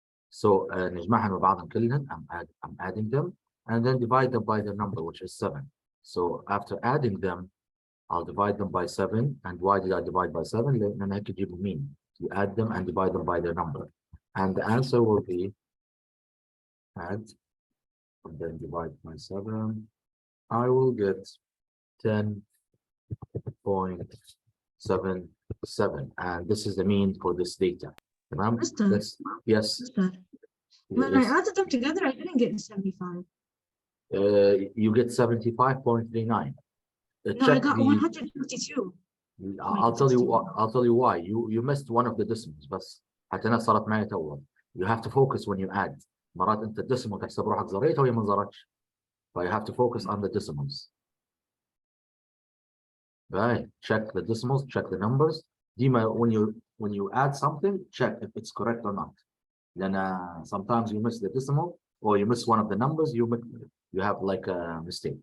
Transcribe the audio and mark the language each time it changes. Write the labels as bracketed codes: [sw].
[ar] So نجمعهم ببعضهم كلهم. [en] I'm adding them and then divide them by the number, which is 7. So after adding them, I'll divide them by 7. And why did I divide by 7? [ar] لأن هيك تجيبوا mean. [en] You add them and divide them by their number. And the answer will be add and then divide by 7. I will get 10.77. And this is the mean for this data. Yes. Yes. When I added them together, I didn't get 75. You get 75.39. No, I got 152. I'll tell you why. You missed one of the decimals [ar] بس حتى أنا صارت معي تو. [en] You have to focus when you add. [ar] مرات أنت الديسيمال تحسب روحك زريتها وهي ما زرتش. [en] So you have to focus on the decimals. Right. Check the decimals, check the numbers. Dima, when you add something, check if it's correct or not. Then sometimes you miss the decimal or you miss one of the numbers, you have like a mistake.